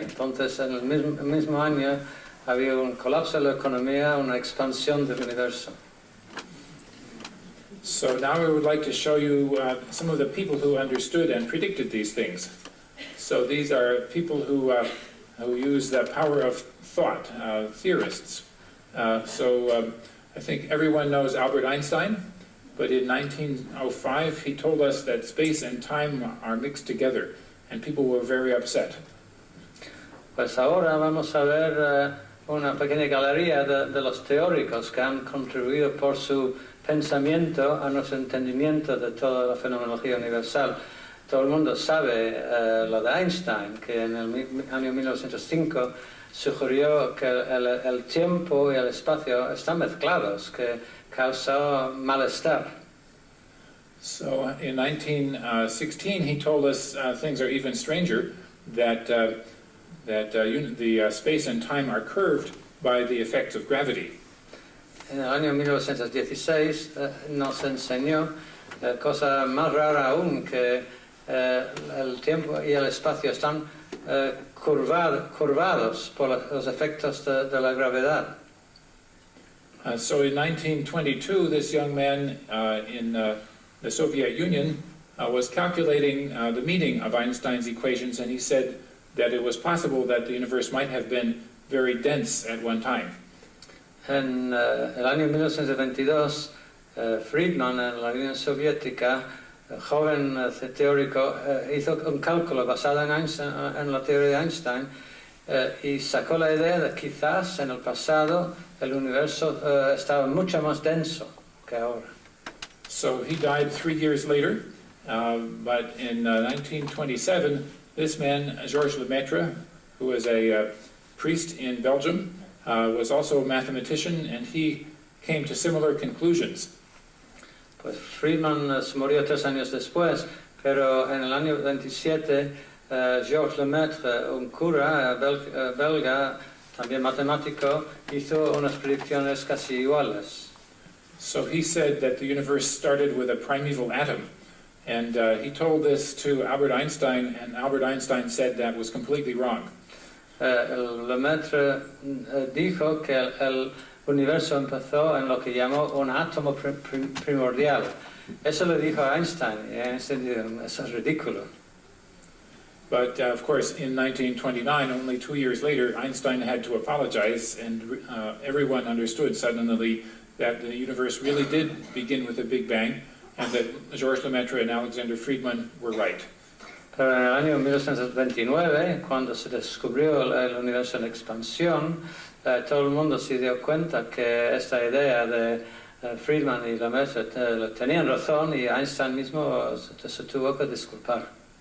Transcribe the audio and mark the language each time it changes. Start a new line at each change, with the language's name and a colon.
Spanish: Entonces, en el mismo año había un colapso de la economía, una expansión del universo.
English: So now we would like to show you some of the people who understood and predicted these things. So these are people who use the power of thought, theorists. I think everyone knows Albert Einstein. But in 1905, he told us that space and time are mixed together, and people were very upset.
Spanish: Pues ahora vamos a ver una pequeña galería de los teóricos que han contribuido por su pensamiento a nuestro entendimiento de toda la fenomenología universal. Todo el mundo sabe lo de Einstein, que en el año 1905 sugirió que el tiempo y el espacio están mezclados, que causó malestar.
English: So in 1916, he told us things are even stranger, that the space and time are curved by the effects of gravity.
Spanish: En el año 1916 nos enseñó cosa más rara aún, que el tiempo y el espacio están curvados por los efectos de la gravedad.
English: So in 1922, this young man in the Soviet Union was calculating the meaning of Einstein's equations, and he said that it was possible that the universe might have been very dense at one time.
Spanish: En el año 1922, Friedman, en la Unión Soviética, joven teórico, hizo un cálculo basado en la teoría de Einstein y sacó la idea de que quizás en el pasado el universo estaba mucho más denso que ahora.
English: So he died 3 years later, but in 1927, this man, Georges Lemaitre, who was a priest in Belgium, was also a mathematician, and he came to similar conclusions.
Spanish: Pues Friedman murió 3 años después, pero en el año 27, Georges Lemaitre, un cura belga, también matemático, hizo unas predicciones casi iguales.
English: So he said that the universe started with a primeval atom, and he told this to Albert Einstein, and Albert Einstein said that was completely wrong.
Spanish: Lemaitre dijo que el universo empezó en lo que llamó un átomo primordial. Eso le dijo a Einstein, y Einstein dijo, eso es ridículo.
English: But of course, in 1929, only 2 years later, Einstein had to apologize, and everyone understood suddenly that the universe really did begin with a Big Bang, and that Georges Lemaitre and Alexander Friedman were right.
Spanish: Pero en el año 1929, cuando se descubrió el universo en expansión, todo el mundo se dio cuenta que esta idea de Friedman y Lemaitre tenían razón, y Einstein mismo se tuvo que disculpar.